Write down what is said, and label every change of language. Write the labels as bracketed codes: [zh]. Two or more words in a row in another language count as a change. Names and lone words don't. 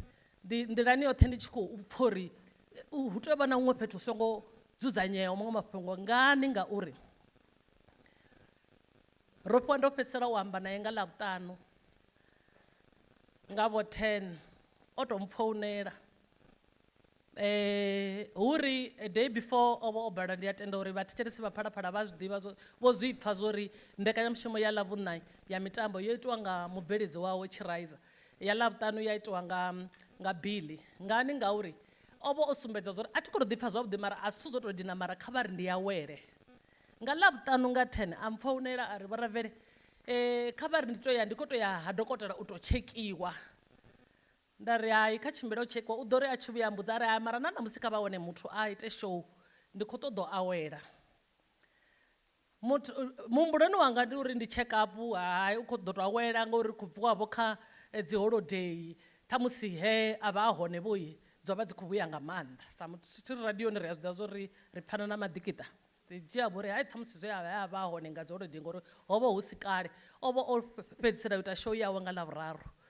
[ve] Nḓilani yoṱhe ndi tshi khou pfa uri hu tea u vha na huṅwe fhethu hu songo dzudzanyeaho maṅwe mafhungo ngani ngauri Rofhiwa ndo fhedzisela u amba naye nga Ḽavhuṱanu nga vho 10 o tou mpfounela. Hu ri [en] a day before [ve] o vha o bala ndi a tenda uri vhathetshelesi vha Phalaphala vha zwi ḓivha vho zwi pfa zwori mbekanyamushumo ya Ḽavhuṋa ya mitambo yo itiwa nga mubveledzi wawe Tshiraiza, ya Ḽavhuṱanu ya itiwa nga Billy. Ngani ngauri o vha o sumbedza zwori a thi khou tou ḓipfa zwavhuḓi mara a zwithu zwo tou dina mara kha vha ri ndi awele. Nga Ḽavhuṱanu nga 10 a mpfounela a ri Vhoravele kha vha ri ndi tou ya ndi khou tou ya ha dokotela u tou tshekhiwa. Nda ri hai kha tshimbila u tshekhiwa u ḓo ri a tshi vhuya mbudza a ri hai mara na musi kha vha wane muthu a ite show ndi khou ṱoḓa u awela. Muhumbuloni wanga ndi uri ndi [en] check up, [ve] hai u khou ḓo tou awela ngauri khou bviwavho kha dzi holiday ṱhamusi he a vha a hone vhoyi dzo vha dzi khou vhuya nga maanḓa. Sa muthu tshi ri radioni ri a zwi ḓivha zwori ri pfana na maḓikiṱa. Ri dzhia vho ri hai ṱhamusi zwe a vha a hone nga dzi holiday ngori ho vha hu si kale o vha o fhedzisela u ita show yawe nga Ḽavhuraru.